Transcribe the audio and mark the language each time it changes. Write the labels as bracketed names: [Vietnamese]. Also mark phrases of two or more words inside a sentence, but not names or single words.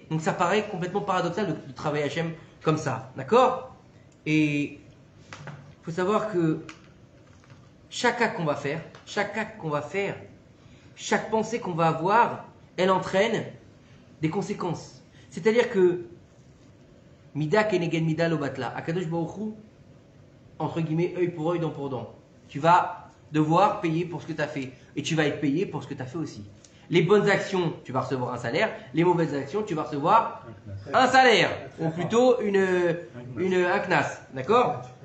[French] Donc ça paraît complètement paradoxal de travailler Hachem comme ça. D'accord? Et il faut savoir que chaque acte qu'on va faire, chaque pensée qu'on va avoir, elle entraîne des conséquences. C'est-à-dire que [Hebrew] מידה כנגד מידה לא בטלה. [French] Akadosh Baruch Hu, entre guillemets, œil pour œil, dent pour dent. Tu vas devoir payer pour ce que tu as fait. Et tu vas être payé pour ce que tu as fait aussi. Les bonnes actions, tu vas recevoir un salaire. Les mauvaises actions, tu vas recevoir un salaire. Ou plutôt un knas. D'accord?